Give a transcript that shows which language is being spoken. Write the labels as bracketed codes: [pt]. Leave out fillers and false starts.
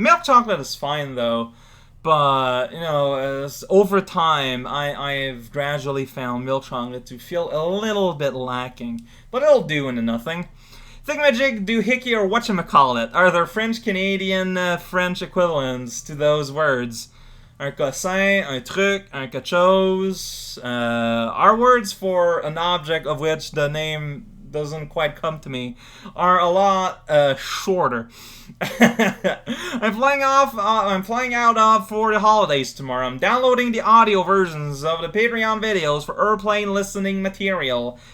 [en] Milk chocolate is fine, though. But, you know, over time, I've gradually found milk chocolate to feel a little bit lacking. But it'll do into nothing. Thingamajig, doohickey, or whatchamacallit? Are there French-Canadian French equivalents to those words? [fr] Un cossin, un truc, un quelque chose. [en] Are words for an object of which the name doesn't quite come to me are a lot shorter. I'm flying out for the holidays tomorrow. I'm downloading the audio versions of the Patreon videos for airplane listening material.